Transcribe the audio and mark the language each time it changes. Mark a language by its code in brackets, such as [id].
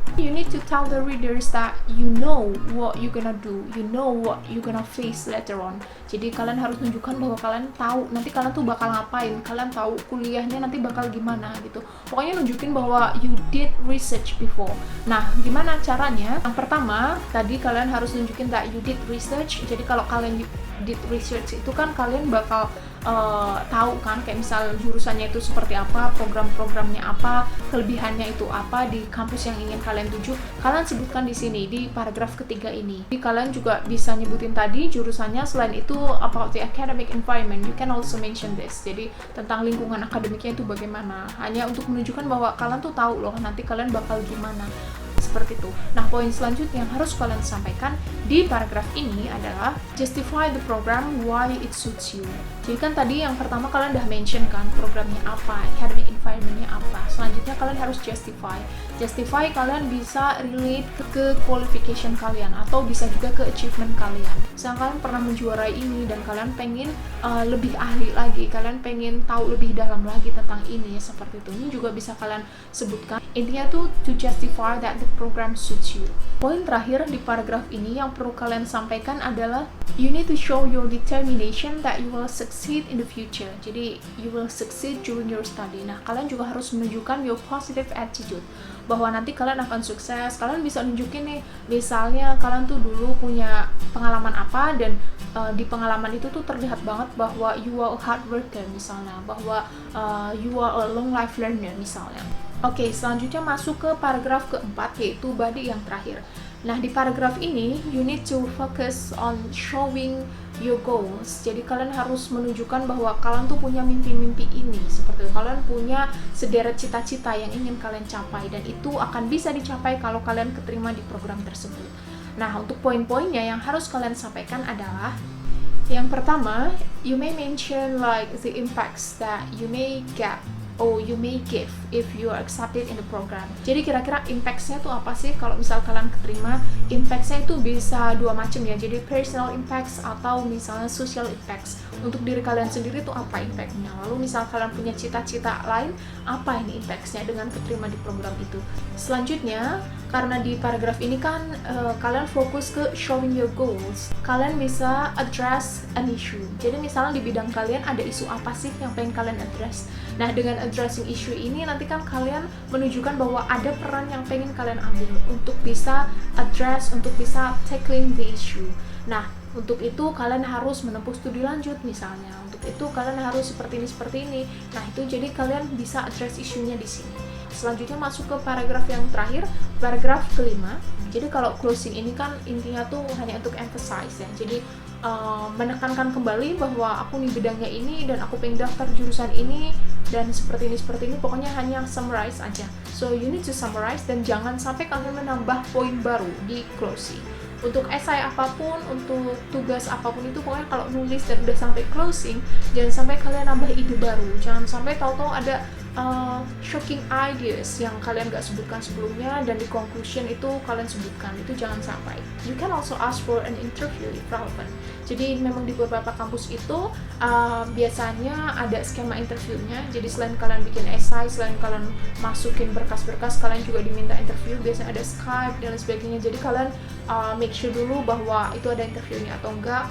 [en] You need to tell the readers that you know what you gonna do, you know what you gonna face later on. [id] Jadi kalian harus tunjukkan bahwa kalian tahu nanti kalian tuh bakal ngapain, kalian tahu kuliahnya nanti bakal gimana gitu. Pokoknya nunjukin bahwa [en] you did research before. [id] Nah, gimana caranya? Yang pertama, tadi kalian harus nunjukin [en] that you did research. [id] Jadi kalau kalian did research itu kan kalian bakal tahu kan, kayak misal jurusannya itu seperti apa, program-programnya apa, kelebihannya itu apa di kampus yang ingin kalian tuju. Kalian sebutkan di sini di paragraf ketiga ini. Jadi kalian juga bisa nyebutin tadi jurusannya. Selain itu [en] about the academic environment, you can also mention this. [id] Jadi tentang lingkungan akademiknya itu bagaimana. Hanya untuk menunjukkan bahwa kalian tuh tahu loh nanti kalian bakal gimana. Seperti itu. Nah, poin selanjutnya yang harus kalian sampaikan di paragraf ini adalah [en] justify the program why it suits you. [id] Jadi kan tadi yang pertama kalian udah mention kan programnya apa, academic environment-nya apa. Selanjutnya kalian harus justify. Justify kalian bisa relate ke qualification kalian atau bisa juga ke achievement kalian. Misalnya kalian pernah menjuarai ini dan kalian pengen lebih ahli lagi, kalian pengen tahu lebih dalam lagi tentang ini, seperti itu. Ini juga bisa kalian sebutkan. Intinya tuh [en] to justify that the program suits you. [id] Poin terakhir di paragraf ini yang perlu kalian sampaikan adalah [en] you need to show your determination that you will succeed in the future. [id] Jadi [en] you will succeed during your study. [id] Nah, kalian juga harus menunjukkan [en] your positive attitude [id] bahwa nanti kalian akan sukses. Kalian bisa nunjukin nih, misalnya kalian tuh dulu punya pengalaman apa dan di pengalaman itu tuh terlihat banget bahwa [en] you are a hard worker [id] misalnya, bahwa [en] you are a long life learner [id] misalnya. Oke, selanjutnya masuk ke paragraf keempat, yaitu body yang terakhir. Nah, di paragraf ini, [en] you need to focus on showing your goals. [id] Jadi, kalian harus menunjukkan bahwa kalian tuh punya mimpi-mimpi ini. Seperti itu, kalian punya sederet cita-cita yang ingin kalian capai. Dan itu akan bisa dicapai kalau kalian keterima di program tersebut. Nah, untuk poin-poinnya yang harus kalian sampaikan adalah yang pertama, [en] you may mention like the impacts that you may get or you may give if you are accepted in the program. [id] Jadi kira-kira impacts-nya tuh apa sih kalau misal kalian keterima? Impacts-nya itu bisa dua macam ya. Jadi personal impacts atau misalnya social impacts. Untuk diri kalian sendiri tuh apa impact-nya? Lalu misal kalian punya cita-cita lain, apa ini impacts-nya dengan keterima di program itu? Selanjutnya, karena di paragraf ini kan kalian fokus ke [en] showing your goals. [id] Kalian bisa [en] address an issue. [id] Jadi misalnya di bidang kalian ada isu apa sih yang pengen kalian address? Nah, dengan addressing issue ini nanti kan kalian menunjukkan bahwa ada peran yang pengen kalian ambil untuk bisa address, untuk bisa [en] tackling the issue. [id] Nah, untuk itu kalian harus menempuh studi lanjut misalnya. Untuk itu kalian harus seperti ini. Nah, itu jadi kalian bisa address isunya di sini. Selanjutnya masuk ke paragraf yang terakhir, paragraf kelima. Jadi kalau closing ini kan intinya tuh hanya untuk emphasize ya. Jadi menekankan kembali bahwa aku nih bidangnya ini dan aku pengen daftar jurusan ini dan seperti ini, pokoknya hanya summarize aja. [en] So you need to summarize [id] dan jangan sampai kalian menambah poin baru di closing. Untuk esai apapun, untuk tugas apapun itu, pokoknya kalau nulis dan udah sampai closing, jangan sampai kalian nambah ide baru. Jangan sampai tahu-tahu ada shocking ideas yang kalian gak sebutkan sebelumnya dan di conclusion itu kalian sebutkan. Itu jangan sampai. [en] You can also ask for an interview if relevant. [id] Jadi memang di beberapa kampus itu biasanya ada skema interviewnya. Jadi selain kalian bikin esai, selain kalian masukin berkas-berkas, kalian juga diminta interview. Biasanya ada Skype dan lain sebagainya. Jadi kalian make sure dulu bahwa itu ada interviewnya atau enggak.